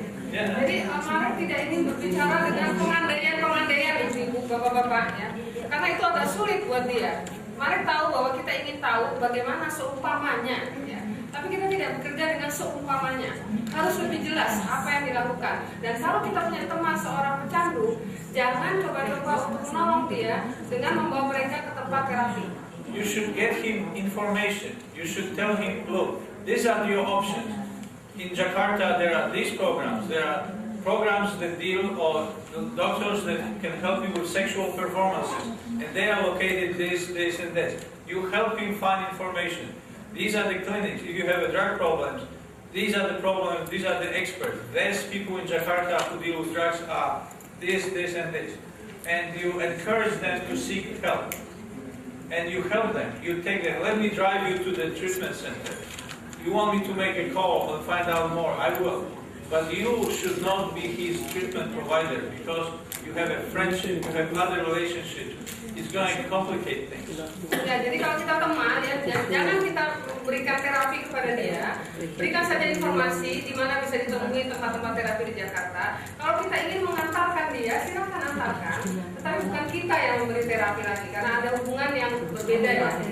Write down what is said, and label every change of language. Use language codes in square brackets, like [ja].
[id] Jadi Marek tidak ingin berbicara dengan pengandaian-pengandaian ibu bapak-bapak ya, karena itu agak sulit buat dia. Marek tahu bahwa kita ingin tahu bagaimana seumpamanya ya. tapi kita tidak bekerja dengan seumpamanya. Harus lebih jelas apa yang dilakukan. Dan kalau kita punya teman seorang pecandu, jangan coba-coba untuk menolong dia dengan membawa mereka ke tempat terapi. [en] You should get him information. You should tell him, look, these are your options. In Jakarta, there are these programs. There are programs that deal, or doctors that can help you with sexual performances. And they are located this, and this. You help him find information. These are the clinics. If you have a drug problem, these are the problems, these are the experts. There's people in Jakarta who deal with drugs are this, and this. And you encourage them to seek help. And you help them. You take them. Let me drive you to the treatment center. You want me to make a call and find out more? I will. But you should not be his treatment provider because you have a friendship, you have other relationships. It's going to complicate things. [id] Ya, jadi kalau kita teman, ya, jangan kita berikan terapi kepada dia. Berikan saja informasi di mana bisa ditemui tempat-tempat terapi di Jakarta. Kalau kita ingin mengantarkan dia, silakan antarkan. Tetapi bukan kita yang memberi terapi lagi, karena ada hubungan yang berbeda ya.